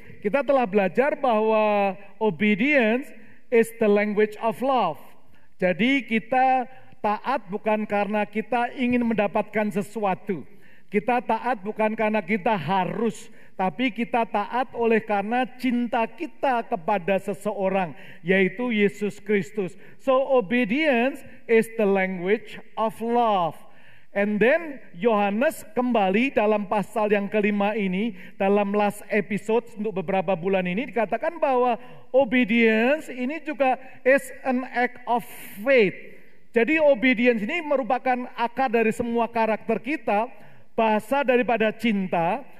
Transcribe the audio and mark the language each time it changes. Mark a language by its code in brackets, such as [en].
[id] Kita telah belajar bahwa [en] obedience is the language of love. [id] Jadi kita taat bukan karena kita ingin mendapatkan sesuatu. Kita taat bukan karena kita harus, tapi kita taat oleh karena cinta kita kepada seseorang, yaitu Yesus Kristus. [en] So obedience is the language of love. And then [id] Yohanes kembali dalam pasal yang kelima ini, dalam [en] last episode [id] untuk beberapa bulan ini dikatakan bahwa obedience ini juga [en] is an act of faith. [id] Jadi obedience ini merupakan akar dari semua karakter kita, bahasa daripada cinta.